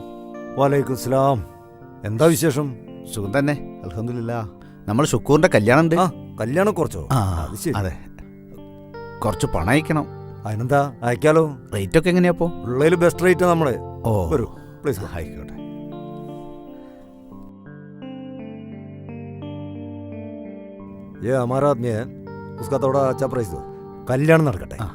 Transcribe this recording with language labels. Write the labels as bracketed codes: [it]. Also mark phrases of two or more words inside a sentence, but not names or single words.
[ar] وعليكم السلام. [ml] എന്താ വിശേഷം? സുഖം തന്നെ, അൽഹംദുലില്ലാ. നമ്മൾ ഷുക്കൂറിന്റെ കല്യാണം ഉണ്ട്. കല്യാണം കുറച്ചോ? അത് ശരി. അതെ, കുറച്ച് പണം അയക്കണം. അതിനെന്താ, അയക്കാലോ. റേറ്റ് ഒക്കെ എങ്ങനെയാ? ഉള്ളതിൽ [en] best rate [ml] നമ്മളെ. ഓ വരൂ പ്ലീസ്. ആയിക്കോട്ടെ. [hi] ये हमारा आदमी है, उसका थोड़ा अच्छा प्राइस दो. [ml] കല്യാണം നടക്കട്ടെ.